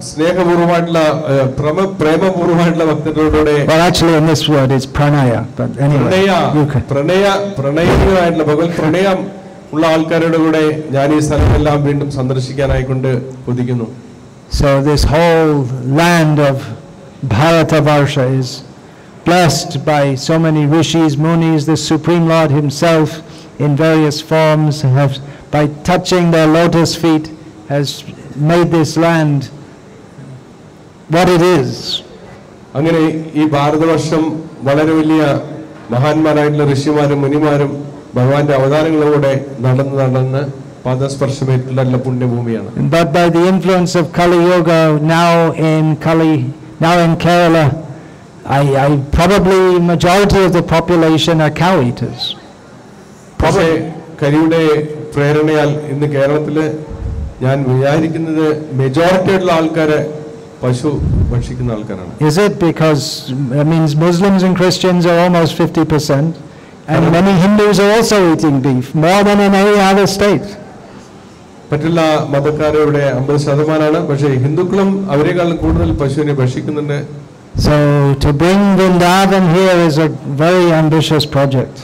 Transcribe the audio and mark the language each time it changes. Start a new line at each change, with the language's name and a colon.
Malayalam: സ്നേഹപൂർവ്വമായിട്ടുള്ള പ്രേമപൂർവ്വമായിട്ടുള്ള ഭക്തരോടെ.
English: Well, actually in this word it's pranaya, but anyway.
Malayalam: പ്രണയമായിട്ടുള്ള ഭഗവത് പ്രണയം ഉള്ള ആൾക്കാരുടെ കൂടെ ഞാൻ ഈ സ്ഥലമെല്ലാം വീണ്ടും സന്ദർശിക്കാനായിക്കൊണ്ട് കൊതിക്കുന്നു.
English: So this whole land of Bharatavarsha is blessed by so many rishis, munis. The Supreme Lord himself in various forms have, by touching their lotus feet, has made this land what it is.
Malayalam: അങ്ങനെ ഈ ഭാരതവർഷം വളരെ വലിയ മഹാന്മാരായിട്ടുള്ള ഋഷിമാരും മുനിമാരും ഭഗവാന്റെ അവതാരങ്ങളിലൂടെ നടന്ന് പാദസ്പർശമേറ്റുള്ള പുണ്യഭൂമിയാണ്.
English: But by the influence of Kali Yuga, now in Kerala, I probably majority of the population are cow eaters.
Malayalam: പക്ഷേ കരിയുടെ പ്രേരണയാൽ ഇന്ന് കേരളത്തില് ഞാൻ വിചാരിക്കുന്നത് മെജോറിറ്റി ആയിട്ടുള്ള ആൾക്കാര് പശു ഭക്ഷിക്കുന്ന ആൾക്കാരാണ്.
English: Is it because means Muslims and Christians are almost 50%, and many Hindus are also eating beef more than in any other state?
Malayalam: മറ്റുള്ള മതക്കാരുടെ 50%, പക്ഷേ ഹിന്ദുക്കളും അവരെക്കാളും കൂടുതൽ പശുവിനെ ഭക്ഷിക്കുന്നുണ്ട്.
English: So to bring Vrindavan here is a very ambitious project.